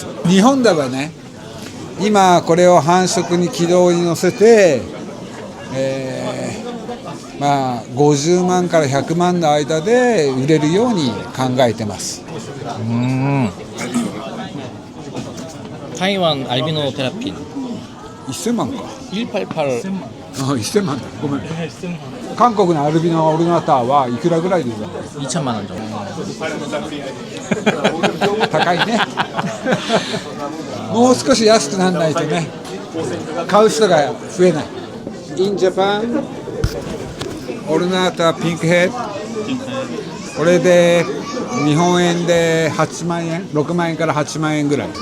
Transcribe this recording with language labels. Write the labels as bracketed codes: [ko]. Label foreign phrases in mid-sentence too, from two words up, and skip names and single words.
[ja] 日本ではね、今これを繁殖に軌道に乗せて、50万から100万の間で売れるように考えてます。 [ko] 台湾 알비노 테라핀 [ja] 1000 万か。 188. 1000万だ。ごめん。韓国のアルビノオルナータはいくらぐらいですか。 [ko] 2천만 원 정도. [ja] 高いね。もう少し安くならないとね、買う人が増えない。 [en] In Japan、 [ja] オルナータピンクヘッド、これで日本円で8万円、6万円から8万円ぐらい。